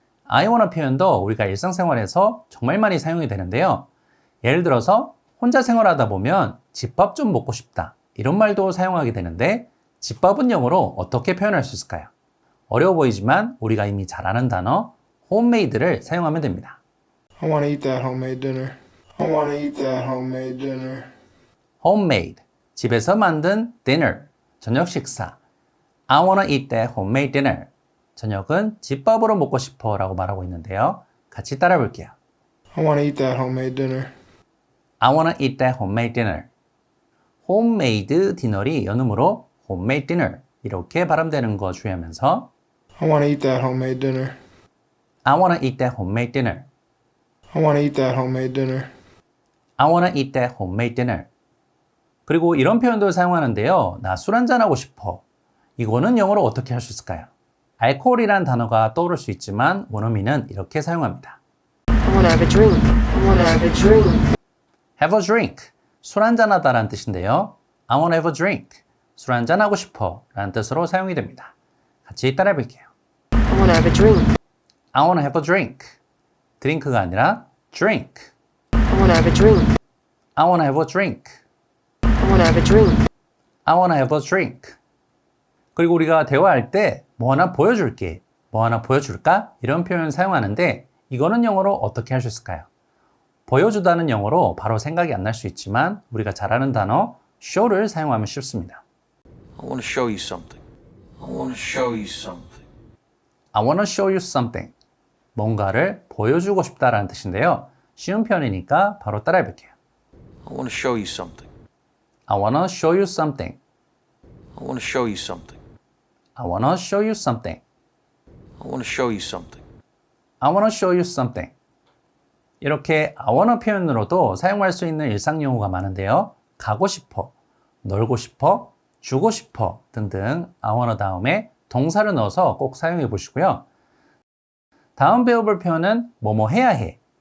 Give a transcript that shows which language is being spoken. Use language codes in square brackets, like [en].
[ko] I wanna 표현도 우리가 일상생활에서 정말 많이 사용이 되는데요. 예를 들어서 혼자 생활하다 보면 집밥 좀 먹고 싶다 이런 말도 사용하게 되는데 집밥은 영어로 어떻게 표현할 수 있을까요? 어려워 보이지만 우리가 이미 잘 아는 단어 homemade를 사용하면 됩니다. [en] I wanna eat that homemade dinner. I wanna eat that homemade dinner. [ko] homemade, 집에서 만든 dinner, 저녁 식사. [en] I wanna eat that homemade dinner. [ko] 저녁은 집밥으로 먹고 싶어 라고 말하고 있는데요. 같이 따라 볼게요. [en] I wanna eat that homemade dinner. I wanna eat that homemade dinner. [ko] homemade 디너리 연음으로 homemade dinner 이렇게 발음되는 거 주의하면서 [en] I wanna eat that homemade dinner. I wanna eat that homemade dinner. I wanna eat that homemade dinner. I wanna eat that homemade dinner. [ko] 그리고 이런 표현도 사용하는데요. 나 술 한잔하고 싶어. 이거는 영어로 어떻게 할 수 있을까요? 알코올이란 단어가 떠오를 수 있지만 원어민은 이렇게 사용합니다. [en] I wanna have a drink. I wanna have a drink. [ko] have a drink, 술 한잔하다라는 뜻인데요. [en] I wanna have a drink, [ko] 술 한잔하고 싶어 라는 뜻으로 사용이 됩니다. 같이 따라해 볼게요. [en] I wanna have a drink. I wanna have a drink. [ko] 드링크가 아니라 drink. [en] I wanna have a drink. I wanna have a drink. I wanna have a drink. I wanna have a drink. [ko] 그리고 우리가 대화할 때 뭐 하나 보여줄게, 뭐 하나 보여줄까? 이런 표현 사용하는데 이거는 영어로 어떻게 할 수 있을까요? 보여주다는 영어로 바로 생각이 안 날 수 있지만 우리가 잘 아는 단어 show를 사용하면 쉽습니다. [en] I want to show you something. I want to show you something. I wanna show you something. [ko] 뭔가를 보여주고 싶다라는 뜻인데요. 쉬운 표현이니까 바로 따라해 볼게요. [en] I want to show you something. I wanna show you something. I want to show you something. I wanna show you something. I want to show you something. I wanna show you something. [ko] 이렇게 I wanna 표현으로도 사용할 수 있는 일상 용어가 많은데요. 가고 싶어, 놀고 싶어, 주고 싶어 등등 I wanna 다음에 동사를 넣어서 꼭 사용해 보시고요. 다음 배워볼 표현은 뭐뭐 해야 해.